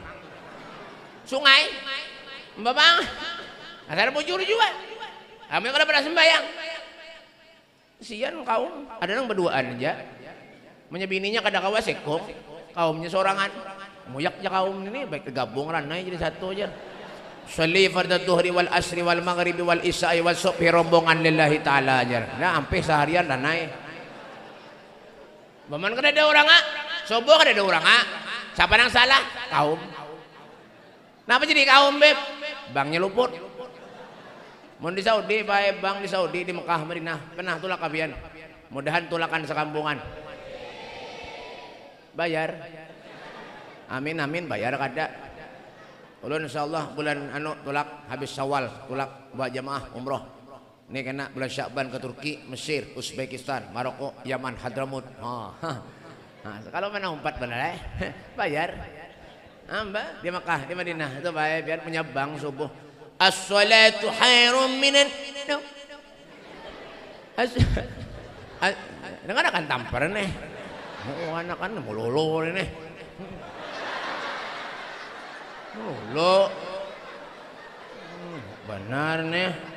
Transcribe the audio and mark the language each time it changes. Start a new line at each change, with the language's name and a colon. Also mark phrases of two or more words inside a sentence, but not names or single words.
Banjar: Sungai. Mbak Bang. Ada bujur juga. Kami kada pernah sembahyang. Sian kaum, ada yang berduaan aja. Menyebininya kada kawa sekong, kaumnya sorangan. Muyak aja kaum ini baik gabung ranai jadi satu aja.
Arabic: صلي فرض الظهر والعصر والمغرب والعشاء والصبح rombongan لله تعالى aja.
Banjar: Nah, sampai seharian ranai. Baman kada ada orang subuh kada ada orang siapa yang salah? Kaum. Kenapa jadi kaum Beb? Bangnya luput. Mau di Saudi, baik bang di Saudi, di Mekah, Madinah, pernah tulak kabian. Mudahan tulakan sekampungan. Bayar. Amin, bayar kada. Ulun insyaallah bulan tulak habis Syawal tulak buat jamaah umroh. Ini kena bulan Sya'ban ke Turki, Mesir, Uzbekistan, Maroko, Yaman, Hadramut. Nah, kalau mana umpat benar bayar. Mbak di Makkah, di Madinah itu bayar biar punya bank subuh.
Arabic: الصلاة خير من النوم.
Banjar: Dengar kan tampar nih. Oh, anak kan melulu nih. Lo benar nih.